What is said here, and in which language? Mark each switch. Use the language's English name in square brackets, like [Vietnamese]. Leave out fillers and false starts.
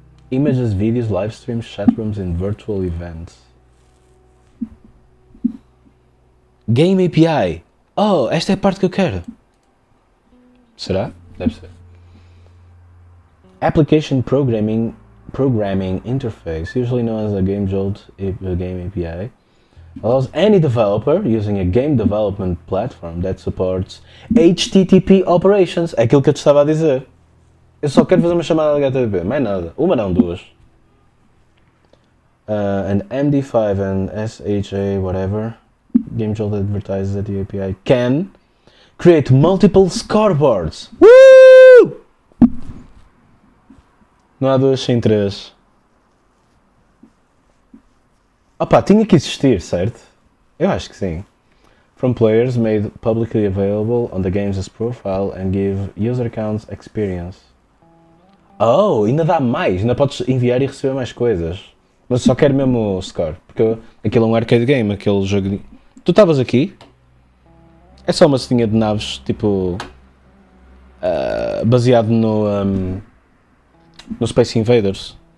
[English] Images, videos, live streams, chat rooms and virtual events. [Portuguese] Game API. Oh, esta é a parte que eu quero. Será? Deve ser. [English] Application programming interface, usually known as a Game Jolt game API, allows any developer using a game development platform that supports HTTP operations. [Portuguese] É aquilo que eu te estava a dizer. Eu só quero fazer uma chamada de HTTP, mais nada. Uma não, duas. [English] And MD5 and SHA whatever Game Jolt advertises that the API can create multiple scoreboards. Woo! [Portuguese] Não há duas sem três. Opa, tinha que existir, certo? Eu acho que sim. [English] From players made publicly available on the game's profile and give user accounts experience. [Portuguese] Oh, ainda dá mais, ainda podes enviar e receber mais coisas. Mas só quero mesmo o score, porque aquilo é um arcade game, aquele jogo de... Tu estavas aqui? É só uma ceninha de naves, tipo... baseado no Space Invaders.